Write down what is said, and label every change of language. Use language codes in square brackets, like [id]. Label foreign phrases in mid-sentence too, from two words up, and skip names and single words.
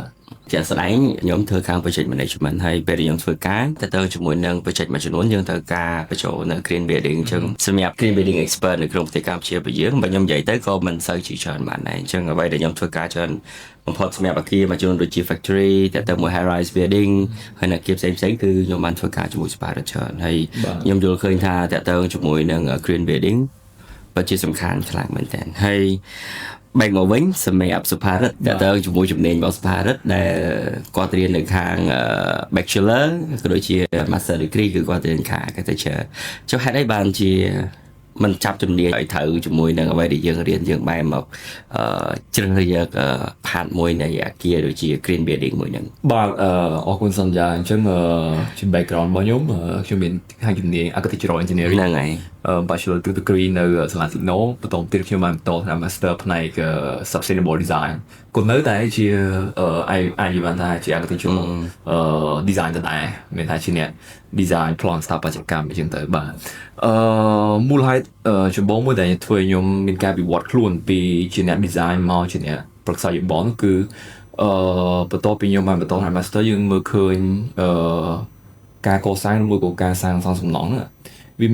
[km] ជាក់ស្ដែងខ្ញុំធ្វើខាង [en] project management [km] ហើយពេលខ្ញុំធ្វើការទៅជាមួយនឹង project មួយចំនួនយើងត្រូវការបញ្ចូលនៅ [en] green building [km] អញ្ចឹងសម្រាប់ [en] green building expert [km] នៅក្នុងប្រទេសកម្ពុជារបស់យើងបើខ្ញុំនិ យាយទៅក៏មិនសូវជាច្រើនបានដែរអញ្ចឹងអ្វីដែលខ្ញុំធ្វើការច្រើនបំផុតសម្រាប់អគារមួយចំនួនដូចជា factory ទៅមួយ [en] high rise building [km] ហើយនៅអគារ ផ្សេងៗគឺខ្ញុំបានធ្វើការជាមួយស្ប៉ារច្រើនហើយខ្ញុំយល់ឃើញថាតើទៅជាមួយនឹង [en] green building [km] ពិតជាសំខាន់ខ្លាំងមែនទែនហើយបែកមកវិញសម្រាប់សុផារិតទៅជាមួយជំនាញរបស់សុផារិតដែលគាត់រៀននៅខាង bachelor ក៏ដូចជា [en] master degree [km] គឺគាត់រៀនខាង architecture ចុះហេតុអីបានជាមិនចាប់ជំនាញឲ្យត្រូវជាមួយនឹងអ្វីដែលយើងរៀនយើងបែរមកជ្រើសរើសយកផាតមួយនៃអគារដូចជា [en] green building [km] មួយហ្នឹង បាទអរគុណសន្យាអញ្ចឹងជា background របស់ខ្ញុំមានខាងជំនាញ [en] architectural engineering [km] ហ្នឹងហើយ [en] bachelor degree [km] នៅសាលា Signal បន្តទៀតខ្ញុំបានបន្តតាម master ផ្នែក [en] sustainable design [km] ក៏នៅតែជាអាចនិយាយបានថាជា architectural design ទៅដែរមានថាជាអ្នក design ប្លង់ស្ថាបត្យកម្មអញ្ចឹងទៅបាទមូលហេតុចម្បងមួយដែលធ្វើខ្ញុំមានការវិវត្តខ្លួនពីជាអ្នក design មកជាអ្នកប្រឹក្សាយោបល់គឺបន្ទាប់ពីខ្ញុំបានបន្តតាម master យើងមើលឃើញការកសាងមួយក៏ការសាងសង់សំណង់វា